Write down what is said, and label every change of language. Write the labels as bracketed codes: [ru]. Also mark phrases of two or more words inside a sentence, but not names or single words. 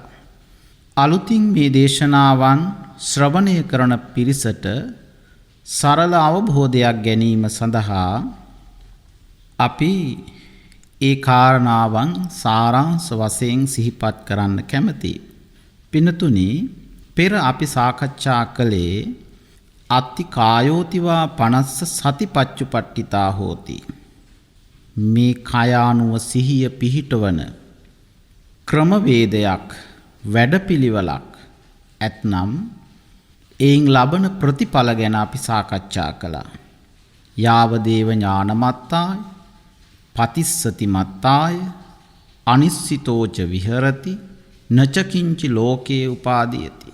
[si] අලුතින් මේ දේශනාවන් ශ්‍රවණය කරන පිරිසට සරල අවබෝධයක් ගැනීම සඳහා අපි ඒ කාරණාවන් සාරාංශ වශයෙන් සිහිපත් කරන්න කැමතියි. පින්නතුනි, පෙර අපි සාකච්ඡා කළේ [pi] අත්ති කායෝතිවා පනස්ස සතිපච්චුපට්ඨිතා හෝති. [si] මේ කය අනුව සිහිය පිහිටවන ක්‍රමවේදයක්, වැඩපිළිවෙලක් ඇතනම් එයින් ලබන ප්‍රතිඵල ගැන අපි සාකච්ඡා කළා. [pi] යාවදේව ඥානමත්තාය, පතිස්සති මත්තාය, අනිස්සිතෝච විහරති, නචකින්චි ලෝකේ උපාදීයති.